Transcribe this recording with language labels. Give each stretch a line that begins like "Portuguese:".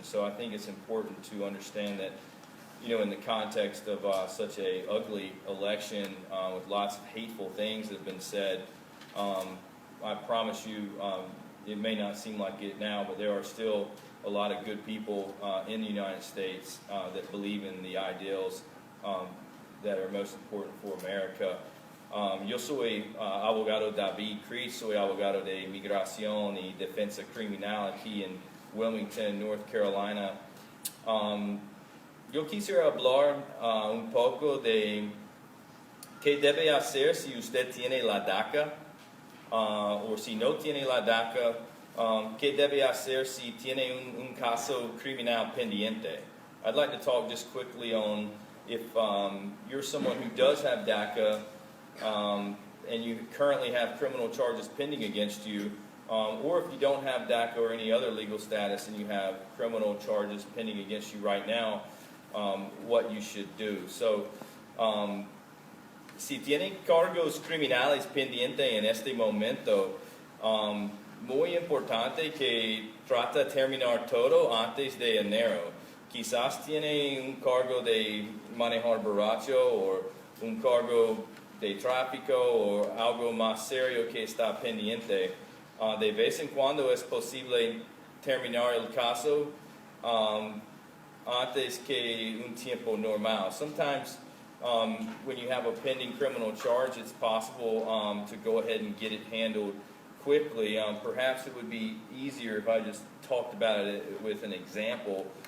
English: So I think it's important to understand that, in the context of such a ugly election with lots of hateful things that have been said, I promise you, it may not seem like it now, but there are still a lot of good people in the United States that believe in the ideals that are most important for America.
Spanish: Yo soy abogado David Creech, soy abogado de migración y defensa criminal aquí en Wilmington, North Carolina. Yo quisiera hablar un poco de qué debe hacer si usted tiene la DACA o si no tiene la DACA, qué debe hacer si tiene un caso criminal pendiente.
English: I'd like to talk just quickly on if you're someone who does have DACA and you currently have criminal charges pending against you, or if you don't have DACA or any other legal status and you have criminal charges pending against you right now, what you should do.
Spanish: So, si tienen cargos criminales pendientes en este momento, muy importante que trata de terminar todo antes de enero. Quizás tiene un cargo de manejar borracho o un cargo de tráfico o algo más serio que está pendiente. De vez en cuando es posible terminar el caso antes que un tiempo normal.
English: Sometimes when you have a pending criminal charge, it's possible to go ahead and get it handled quickly. Perhaps it would be easier if I just talked about it with an example.